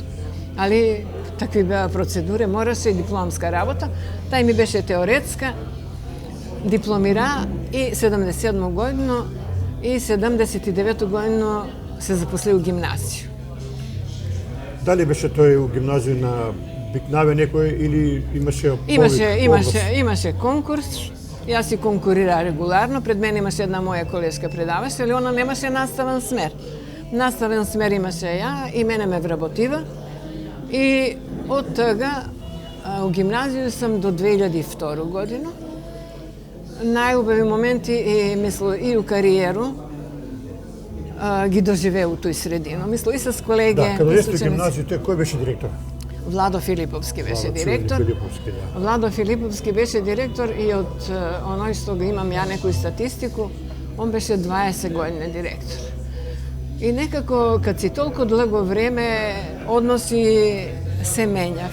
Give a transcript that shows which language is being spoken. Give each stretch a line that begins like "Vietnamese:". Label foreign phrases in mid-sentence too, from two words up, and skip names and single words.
Macedonian: Али такви беа процедуре, мораше и дипломска работа. Тај ми беше теоретска, дипломира и 77. годину и 79. годину се запослио у гимназију. Да ли беше той у гимназију на Бикнаве некој или имаше Имаше конкурс. Јас си конкурира регуларно. Пред мене имаше една моја колешка предавач, али она немаше наставен смер. Наставен смер имаше ја и мене ме вработива. И од тога у гимназiju сам до 2002 годину. Најубави моменти и у кариеру ги доживеа у тој средину. Мисло и с колеге. Да, када јесте у гимназију, кој беше директор? Владо Филиповски беше директор. Владо Филиповски беше директор и од оној што го имам ја некој статистику, он беше 20 години директор. И некако, кад си толку длго време, односи се менјав.